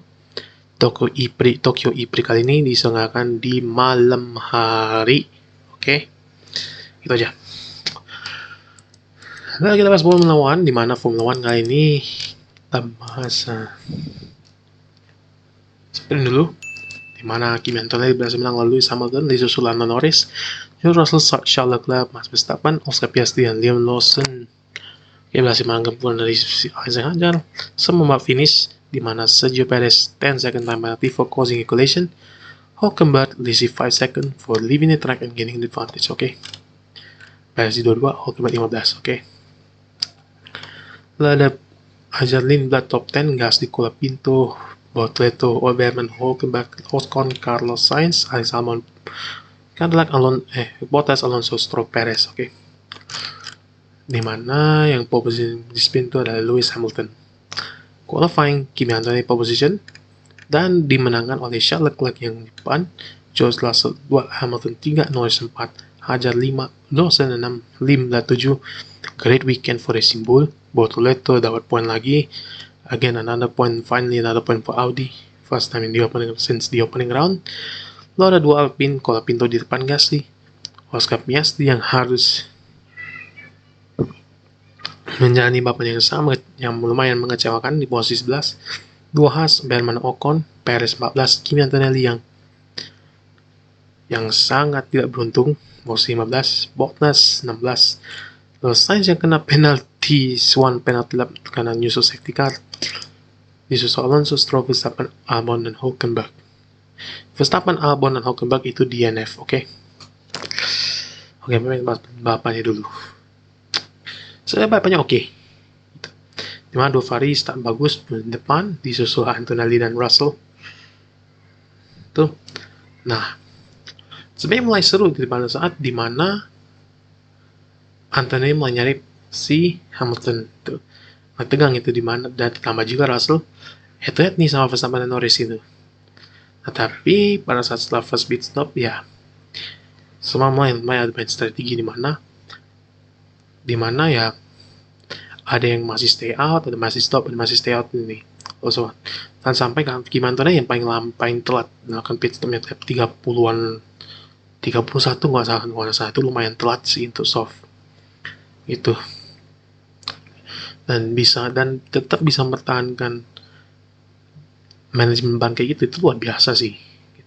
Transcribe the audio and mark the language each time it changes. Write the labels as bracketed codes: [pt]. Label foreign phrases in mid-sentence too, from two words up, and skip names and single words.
[id] Tokyo IPRI kali ini diselenggarakan di malam hari. Oke, itu aja. Nah, kita bahas Formula One, di mana Formula One kali ini kita bahas sprint dulu, di mana Kimi Antonelli berhasil menang lalu Hamilton, disusul Lando Norris, George Russell, Charles Leclerc, Max Verstappen, Oscar Piastri, dan Liam Lawson. Dia berhasil menangkap dari Isaac Hadjar, semua finish, di mana Sergio Perez [en] 10 second time penalty for causing a collision, Hülkenberg receive 5 second for leaving the track and gaining the advantage. [id] Okay, Perez di 22, Hülkenberg 15. Okay, lalu ada Hadjar Lindblad top 10, Gasly, Colapinto, Bortoleto, Oberman, Hülkenberg, Ocon, Carlos Sainz, Alex Albon, Cadillac, Bottas, Alonso, Stroll, Perez. Okay, di mana yang [en] pole position [id] di spin itu adalah Lewis Hamilton. Qualifying, Kimi Antonelli [en] pole position [id] dan dimenangkan oleh Charles Leclerc yang di depan, George Russell 2, Hamilton 3, Norris 4, Hadjar 5, Lawson 6, Lindblad 7. [en] Great weekend for Racing Bull. [id] Bortoleto dapat poin lagi. [en] Again, finally another point for Audi. First time in since the opening round. [id] Lalu ada 2 Alpine, Colapinto di depan Gasly, Oscar Piastri yang harus menjalani balapan yang sama yang lumayan mengecewakan di posisi 11. 2 Haas, Berman, Ocon, Perez 14, Kimi Antonelli yang sangat tidak beruntung, posisi 15, Bottas 16. Lalu Sainz yang kena penalti, penalti lap karena nyusul [en] safety car. [id] Disusul Alonso, Stroll, Verstappen, Albon, dan Hülkenberg. Verstappen, Albon, dan Hülkenberg itu DNF. Oke, memang balapannya dulu. Saya balapannya oke. Dimana Dovari start bagus di depan, disusul Antonelli dan Russell. Tuh. Nah, sebenarnya mulai seru di pada saat dimana Antonelli mulai nyari si Hamilton. Tuh. Tegang itu dimana, dan ditambah juga Russell head-to-head nih sama Verstappen dan Norris itu. Nah, tapi pada saat setelah [en] first pit stop [id] ya semua mulai ada main strategi dimana ya ada yang masih [en] stay out, [id] ada masih stop, ada masih [en] stay out [id] ini. Also, dan sampai Kimi Antonelli yang paling telat melakukan pit stopnya 30-an 31 nggak salah itu lumayan telat sih untuk soft itu, dan tetap bisa mempertahankan manajemen ban kayak gitu, itu luar biasa sih gitu.